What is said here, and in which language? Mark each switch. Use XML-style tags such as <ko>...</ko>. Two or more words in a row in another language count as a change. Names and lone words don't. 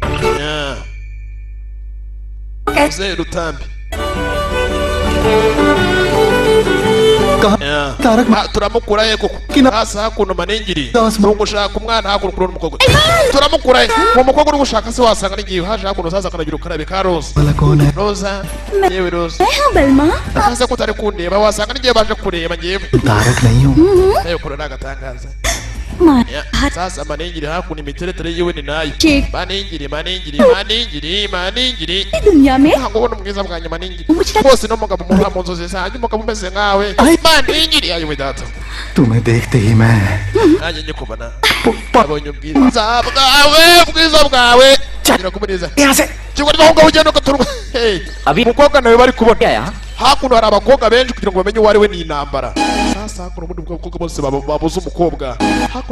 <rw>muzehe Rutambi turamukura he koko sasa hakuno maningiri ni gushaka umwana hakuno kuri umukobwa turamukura he uwo mukobwa uri gushaka se wasanga n'igihe haje hakuno sasa akanagira ukarabe ka Roza Roza yewe Roza</rw> <hi>मैं हूँ बलमा</hi> <rw>sasa ko utari kundeba wasanga n'igihe baje kureba ngewe</rw> <hi>तारक नहीं हूँ</hi> <rw>nayo kora n'agatangaza</rw> <hi>मार</hi> <rw>sasa maningiri hakuno imiteretere yiwe ni nayo</rw> <hi>ठीक</hi> <rw>maningiri</rw> <hi>दुनिया में</hi> <rw>ntabwo ubona ubwiza bwanjye maningiri Umukira- bose n'umugabo muha mu nzozi zanjye umugabo umeze nkawe maningiri ayo we data</rw> <hi>तुम्हें देखते ही मैं</hi> <rw>nanjye nyikubona abonye ubwiza bwawe ngira kuboneza kigwa n'aho ngaho ugenda ugaturwa umukobwa nawe bari kubona hakuno hari abakobwa benshi kugira ngo bamenye uwo ari we ni intambara sasa hakuno ubundi bw'abakobwa bose babuze umukobwa hakuno</rw>